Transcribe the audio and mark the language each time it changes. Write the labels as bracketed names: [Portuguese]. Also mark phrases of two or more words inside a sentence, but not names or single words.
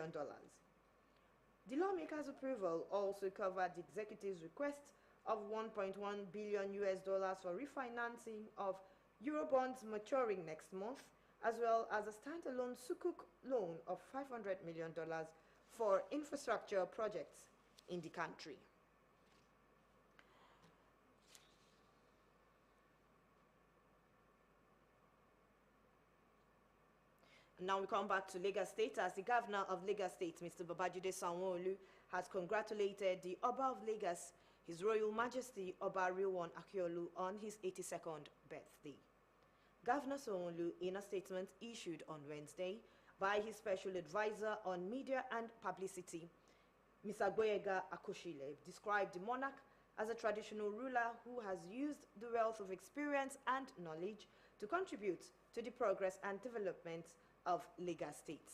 [English] The lawmakers' approval also covered the executive's request of $1.1 billion for refinancing of Eurobonds maturing next month, as well as a standalone Sukuk loan of $500 million for infrastructure projects in the country. Now we come back to Lagos State, as the governor of Lagos State, Mr. Babajide Sanwo-Olu, has congratulated the Oba of Lagos, His Royal Majesty Oba Rilwan Akiolu, on his 82nd birthday. Governor Sanwo-Olu, in a statement issued on Wednesday by his special advisor on media and publicity, Mr. Gboyega Akoshile, described the monarch as a traditional ruler who has used the wealth of experience and knowledge to contribute to the progress and development of Lagos State.